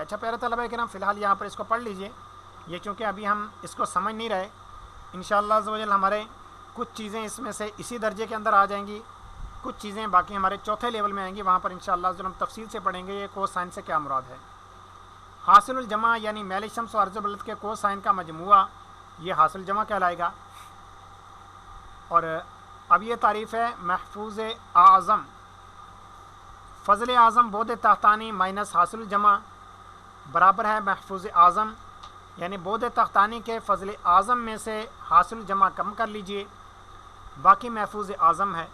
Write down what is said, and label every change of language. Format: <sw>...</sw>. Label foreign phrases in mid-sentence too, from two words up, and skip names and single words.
<ur>اچھا پیارے طلبہ کرام، فی الحال یہاں پر اس کو پڑھ لیجئے، یہ چونکہ ابھی ہم اس کو سمجھ نہیں رہے،</ur> <ar>انشاءاللہ عز و جل</ar> <ur>ہمارے کچھ چیزیں اس میں سے اسی درجے کے اندر آ جائیں گی، کچھ چیزیں باقی ہمارے چوتھے لیول میں آئیں گی، وہاں پر</ur> <ar>انشاءاللہ عز و جل</ar> <ur>ہم تفصیل سے پڑھیں گے یہ کوسائن سے کیا مراد ہے۔ حاصل الجمع یعنی میل شمس و عرض بلد کے کوسائن کا مجموعہ، یہ حاصل جمع کہلائے گا۔ اور اب یہ تعریف ہے محفوظ اعظم، فضل اعظم بعد تحتانی مائنس حاصل الجمع برابر ہے محفوظ اعظم، یعنی بعد تحتانی کے فضل اعظم میں سے حاصل جمع کم کر لیجئے، باقی محفوظ اعظم ہے۔</ur>